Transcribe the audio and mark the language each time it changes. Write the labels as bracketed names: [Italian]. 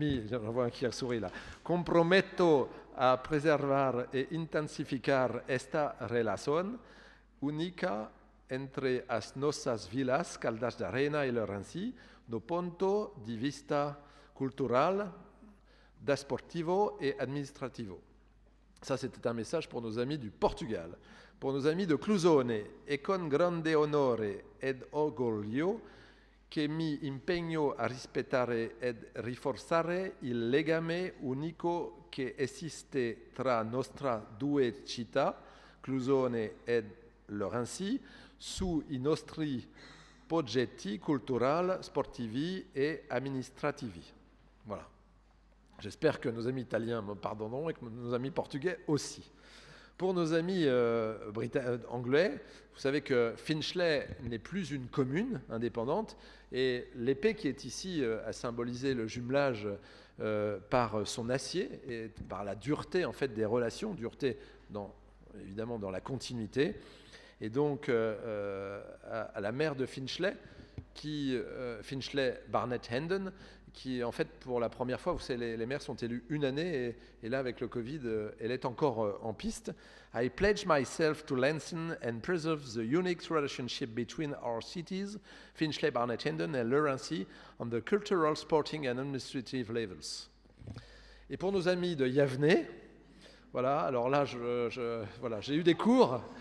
[French] j'en vois un qui a souri là, [Portuguese] comprometto a preservar e intensificar esta relação única entre as nossas vilas, Caldas da Raina e le Rincy, do ponto de vista cultural, desportivo et administrativo. [French] Ça, c'était un message pour nos amis du Portugal. Pour nos amis de Clusone, [Italian] e con grande onore ed orgoglio che mi impegno a rispettare ed rinforzare il legame unico che esiste tra nostre due città, Clusone ed le Rincy, sui nostri progetti culturali, sportivi et amministrativi. [French] Voilà. J'espère que nos amis italiens me pardonneront et que nos amis portugais aussi. Pour nos amis anglais, vous savez que Finchley n'est plus une commune indépendante et l'épée qui est ici a symbolisé le jumelage par son acier et par la dureté en fait des relations, dureté évidemment dans la continuité. Et donc à la maire de Finchley, Finchley Barnet Hendon, qui en fait pour la première fois, vous savez, les maires sont élus une année et là avec le Covid, elle est encore en piste. [English] I pledge myself to lengthen and preserve the unique relationship between our cities, Finchley, Barnet Hendon and le Rincy, on the cultural, sporting and administrative levels. [French] Et pour nos amis de Yavne, voilà, alors là, voilà, j'ai eu des cours.